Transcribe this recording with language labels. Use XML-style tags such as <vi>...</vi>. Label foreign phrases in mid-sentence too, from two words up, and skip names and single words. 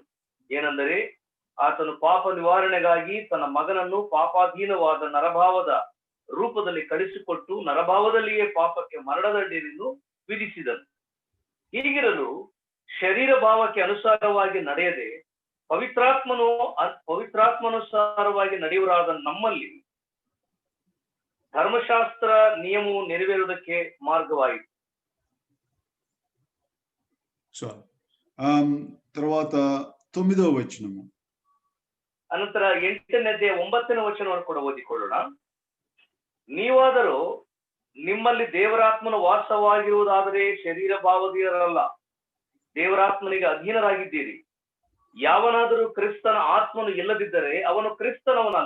<kn>ಏನೆಂದರೆ ಆತನು ಪಾಪ ನಿವಾರಣೆಗಾಗಿ ತನ್ನ ಮಗನನ್ನು ಪಾಪಾಧೀನವಾದ ನರಭಾವದ ರೂಪದಲ್ಲಿ ಕಳಿಸಿಕೊಟ್ಟು ನರಭಾವದಲ್ಲಿಯೇ ಪಾಪಕ್ಕೆ ಮರಣದಂಡನೆಯನ್ನು ವಿಧಿಸಿದನು. ಹೀಗಿರಲು ಶರೀರ ಭಾವಕ್ಕೆ ಅನುಸಾರವಾಗಿ ನಡೆಯದೆ ಪವಿತ್ರಾತ್ಮನುಸಾರವಾಗಿ ನಡೆಯುವರಾದ ನಮ್ಮಲ್ಲಿ ಧರ್ಮಶಾಸ್ತ್ರ ನಿಯಮವು ನೆರವೇರುವುದಕ್ಕೆ ಮಾರ್ಗವಾಯಿತು.</kn> <te>తర్వాత 9వ వచనము.</te> <kn>ಅನಂತರ 8ನೇ ಅಧ್ಯಾಯ 9ನೇ ವಚನವನ್ನು ಕೂಡ ಓದಿಕೊಳ್ಳೋಣ. ನೀವಾದರೂ ನಿಮ್ಮಲ್ಲಿ ದೇವರಾತ್ಮನ ವಾಸವಾಗಿರುವುದಾದರೆ ಶರೀರ ಭಾವದೀಯರಲ್ಲ, ದೇವರಾತ್ಮನಿಗೆ ಅಧೀನರಾಗಿದ್ದೀರಿ. ಯಾವನಾದರೂ ಕ್ರಿಸ್ತನ ಆತ್ಮನು ಇಲ್ಲದಿದ್ದರೆ ಅವನು ಕ್ರಿಸ್ತನವನಲ್ಲ.</kn>